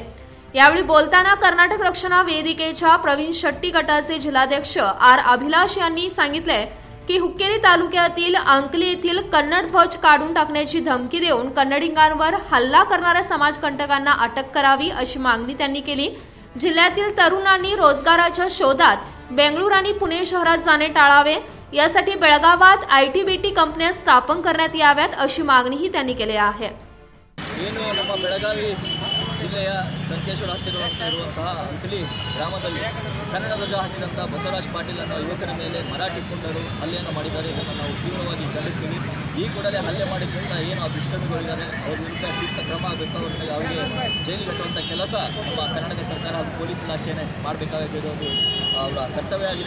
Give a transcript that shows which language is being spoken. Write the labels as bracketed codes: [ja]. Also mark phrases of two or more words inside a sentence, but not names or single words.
[mr] यावेळी बोलताना कर्नाटक रक्षणा वेदिकेच्या प्रवीण शेट्टी गटाचे जिल्हाध्यक्ष आर अभिलाष यांनी सांगितले की हुक्केरी तालुक्यातील अंकली येथील कन्नड ध्वज काढून टाकण्याची धमकी देऊन कन्नडिगांवर हल्ला करणाऱ्या समाजकंटकांना अटक करावी अशी मागणी त्यांनी केली। जिल्ह्यातील तरुणांनी रोजगाराच्या शोधात बेंगळूर आणि पुणे शहरात जाणे टाळावे, यासाठी बेळगावात ITBT कंपन्या स्थापन करण्यात याव्यात अशी मागणीही त्यांनी केली आहे। [kn] ನಮ್ಮ ಬೆಳಗಾವಿ ಜಿಲ್ಲೆಯ ಸಂಕೇಶ್ವರ ಹತ್ತಿರವಿರುವಂತಹ ಅಂಕಲಿ ಗ್ರಾಮದಲ್ಲಿ ಕನ್ನಡ ಧ್ವಜ ಹಾಕಿದಂಥ ಬಸವರಾಜ್ ಪಾಟೀಲ್ ಅನ್ನೋ ಯುವಕರ ಮೇಲೆ ಮರಾಠಿ ಪುಂಡರು ಹಲ್ಲೆಯನ್ನು ಮಾಡಿದ್ದಾರೆ। ಇದನ್ನು ನಾವು ತೀವ್ರವಾಗಿ ಖಂಡಿಸ್ತೀವಿ। ಈ ಕೂಡಲೇ ಹಲ್ಲೆ ಮಾಡಿದ್ದರಿಂದ ಏನು ದುಷ್ಕರ್ಮಿಗಳಿದ್ದಾರೆ ಅವ್ರ ವಿರುದ್ಧ ಸೂಕ್ತ ಕ್ರಮ ಆಗಬೇಕು, ಅವರಿಗೆ ಜೈಲಿಗೆ ಕಟ್ಟುವಂಥ ಕೆಲಸ ನಮ್ಮ ಕರ್ನಾಟಕ ಸರ್ಕಾರ ಹಾಗೂ ಪೊಲೀಸ್ ಇಲಾಖೆನೇ ಮಾಡಬೇಕಾಗಿರೋದು ಅವರ ಕರ್ತವ್ಯ ಆಗಿದೆ।